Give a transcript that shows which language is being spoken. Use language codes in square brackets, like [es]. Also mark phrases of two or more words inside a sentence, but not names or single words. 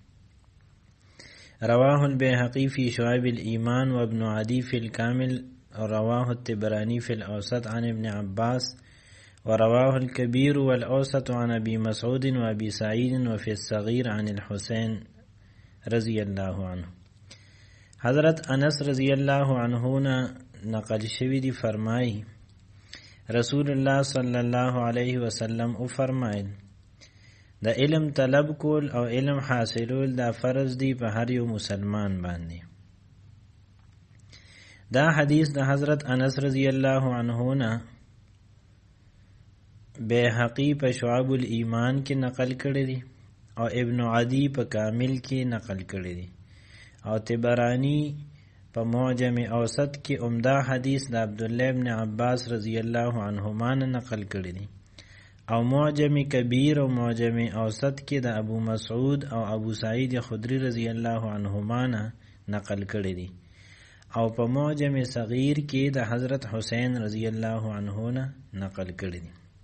[ar] رواه البيهقي في شعب الإيمان وابن عدي في الكامل، رواه الطبراني في الأوسط عن ابن عباس، ورواه الكبير والأوسط عن أبي مسعود وأبي سعيد، وفي الصغير عن الحسين رضي الله عنه. [ps] حضرت انس [ar] رضی اللہ عنہ [ps] نقل شوی دی فرمائی رسول اللہ [ar] صلی اللہ علیہ وسلم [ps] او فرمایل دا علم طلب کول او علم حاصلول دا فرض دی په هر یو مسلمان باندې. دا حدیث دا حضرت انس [ar] رضی اللہ عنہ [ps] بیحقی په شعب الایمان کې نقل کړی دی او ابن عدی په کامل کې نقل کړی دی او طبرانی په معجم اوسط کې عمده حدیث د عبدالله ابن عباس [ar] رضی الله عنهما [ps] نقل کړی دی او معجم کبیر او معجم اوسط کې د ابو مسعود او ابو سعید خدری [ar] رضی الله عنهما [ps] نقل کړی دی او په معجم صغیر کې د حضرت حسین [ar] رضی الله عنه [ps] نقل کړی دی.